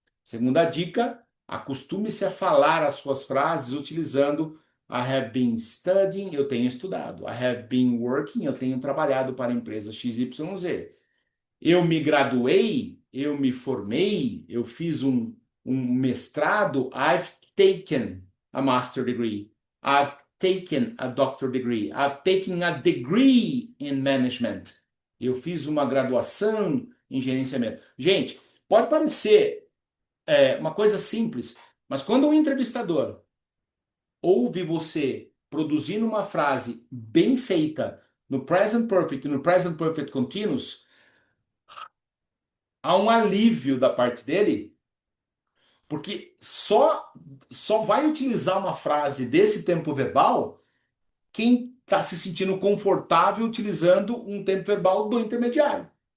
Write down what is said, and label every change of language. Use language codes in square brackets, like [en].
[pt] Segunda dica, acostume-se a falar as suas frases utilizando [en] I have been studying, [pt] eu tenho estudado. [en] I have been working, [pt] eu tenho trabalhado para a empresa XYZ. Eu me graduei, eu me formei, eu fiz um mestrado. [en] I've taken a master degree. I've taken a doctor degree. I've taken a degree in management. [pt] Eu fiz uma graduação em gerenciamento. Gente, pode parecer uma coisa simples, mas quando um entrevistador ouve você produzindo uma frase bem feita no present perfect e no present perfect continuous, há um alívio da parte dele, porque só vai utilizar uma frase desse tempo verbal quem está se sentindo confortável utilizando um tempo verbal do intermediário.